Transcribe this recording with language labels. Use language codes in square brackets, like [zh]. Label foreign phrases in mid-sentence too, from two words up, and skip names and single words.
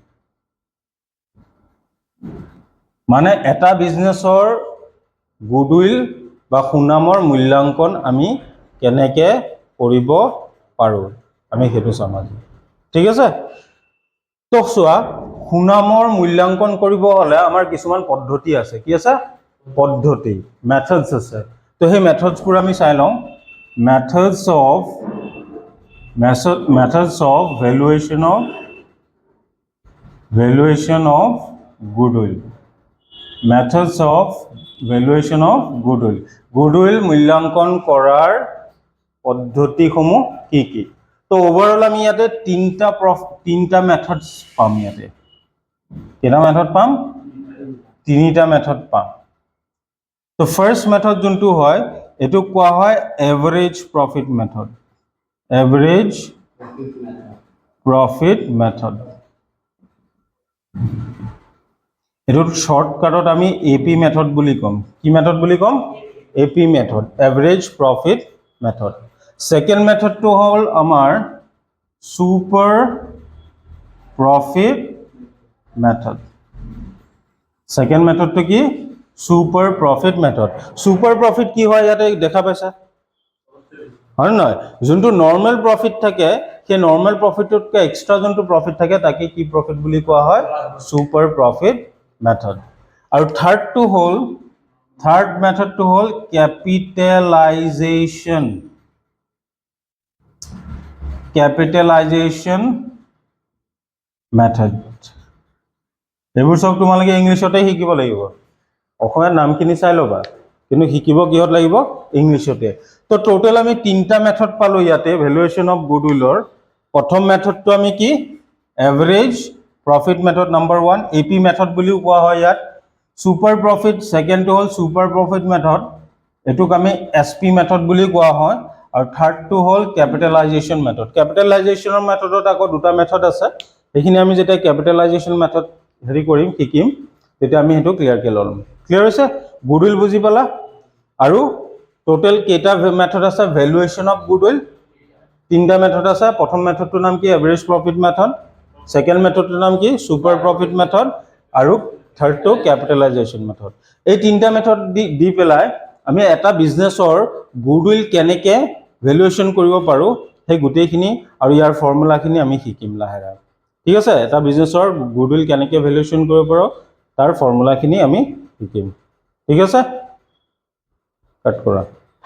[as] মানে এটা বিজনেছৰ গুডউইল বা সুনামৰ মূল্যাংকন আমি কেনেকৈ কৰিব পাৰোঁ, আমি সেইটো চাম আজি। ঠিক আছে তো চোৱা সুনামৰ মূল্যাঙ্কন কৰিব হলে আমাৰ কিছুমান পদ্ধতি আছে কি আছে পদ্ধতি মেথডস আছে তো সেই মেথডসবোৰ আমি চাই লওঁ methods [en] of valuation of goodwill methods of valuation of goodwill [as] মূল্যাঙ্কন কৰাৰ পদ্ধতিসমূহ কি কি তো ওভাৰঅল আমি ইয়াতে তিনটা মেথডস পাম ইয়াতে কেটা মেথড পাম তিনিটা মেথড পাম তো [en] first method [as] যোনটো হয় এটো কোৱা হয় [en] average profit method [as] এটো শর্টকাটত আমি [en] AP method [as] বুলি কম কি মেথড বুলি কম [en] AP method average profit method second [as] মেথডটো হল আমাৰ [en] super profit method [as] সেকেন্ড মেথডটো কি [en] super profit method super profit [as] কি হয় ইয়াতে দেখা পাইছা হয় নহয় যোনটো [en] normal profit [as] থাকে সেই নরমাল প্রফিটতকৈ এক্সট্রা যোনটো প্রফিট থাকে তাকে কি প্রফিট বুলি কোৱা হয় [en] super profit method [as] আৰু [en] third method [as] হল [en] capitalization method [as] এইবোৰ সব তোমালোকে ইংলিশতে শিকিব লাগিব অসমীয়া নামখিনি চাই লবা কিন্তু শিকিব কিহত লাগিব ইংলিশতে তো টোটাল আমি তিনটা মেথড পালো ইয়াতে [en] valuation of goodwill [as] প্ৰথম মেথডটো আমি কি [en] average profit method number 1 AP method [as] বুলি কোৱা হয় ইয়াত [en] super profit second [as] হল [en] super profit method [as] এটুক আমি [en] SP method [as] বুলি কোৱা হয় আৰু থার্ডটো হল [en] capitalization method capitalization method [as] আকৌ দুটা মেথড আছে এইখিনি আমি যেতিয়া [en] capitalization method [as] হেৰি কৰিম শিকিম তেতিয়া আমি হেতু ক্লিয়াৰ কে লম ক্লিয়াৰ হৈছে গুডউইল বুজি পালা আৰু টোটাল কেটা মেথড আছে [en] valuation of goodwill [as] তিনটা মেথড আছে প্ৰথম মেথডটোৰ নাম কি [en] average profit method second method [as] নাম কি [en] super profit method [as] আৰু থার্ডটো [en] capitalization method [as] এই তিনটা মেথড দি পেলাই আমি এটা বিজনেছৰ গুডউইল কেনেকে ভ্যালুয়েশন কৰিব পাৰো সেই গুটেইখিনি আৰু ইয়াৰ ফৰ্মুলাখিনি আমি শিকিম লাহে লাহে ঠিক আছে এটা বিজনেছৰ গুডউইল কেনেকে ভ্যালুয়েশন কৰিব পাৰো তাৰ ফৰ্মুলাখিনি আমি শিকিম ঠিক আছে কাট কৰা